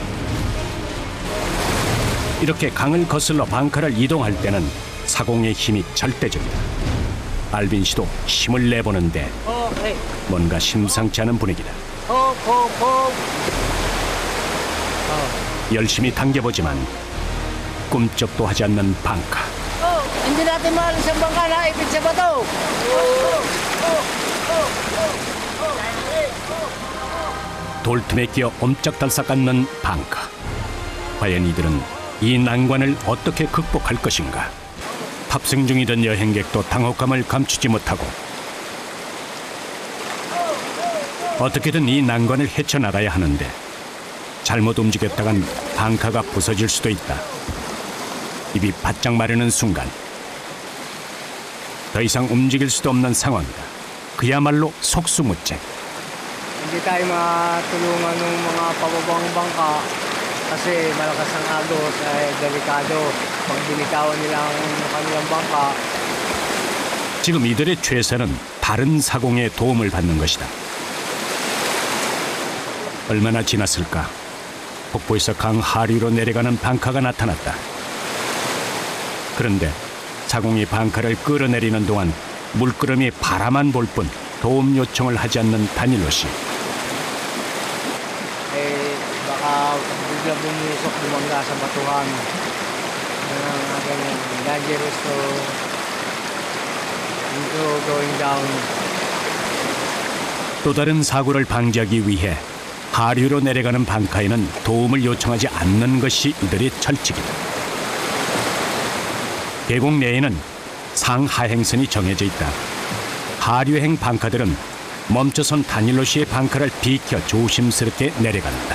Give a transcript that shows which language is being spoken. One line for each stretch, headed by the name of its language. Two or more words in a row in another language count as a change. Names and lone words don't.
Korean: 이렇게 강을 거슬러 방카를 이동할 때는 사공의 힘이 절대적이다. 알빈 씨도 힘을 내보는데 뭔가 심상치 않은 분위기다. 열심히 당겨보지만 꿈쩍도 하지 않는 방카.
Filipino: Hindi natin maalis ang bangka na ipit sa bato.
Korean: 돌틈에 끼어 옴짝달싹 깎는 방카. 과연 이들은 이 난관을 어떻게 극복할 것인가? 탑승 중이던 여행객도 당혹감을 감추지 못하고 어떻게든 이 난관을 헤쳐나가야 하는데 잘못 움직였다간 방카가 부서질 수도 있다. 입이 바짝 마르는 순간 더 이상 움직일 수도 없는 상황이다. 그야말로 속수무책.
Filipino: Hindi tayo matulungan ng mga pababang bangka kasi malakas ang agos ay delikado. Pag binikawan nila ang kanilang bangka.
Korean: 지금 이들의 최선은 다른 사공의 도움을 받는 것이다. 얼마나 지났을까? 폭포에서 강 하류로 내려가는 방카가 나타났다. 그런데 사공이 방카를 끌어내리는 동안 물끄러미 바라만 볼 뿐 도움 요청을 하지 않는 다닐로 씨.
Filipino: Baka bigla bumusok bumangga sa batuhan.
English: Dangerous to going down.
Korean: 또 다른 사고를 방지하기 위해 하류로 내려가는 방카에는 도움을 요청하지 않는 것이 이들의 철칙이다. 계곡 내에는 상하행선이 정해져 있다. 하류행 방카들은 멈춰선 다닐로 씨의 방카를 비켜 조심스럽게 내려간다.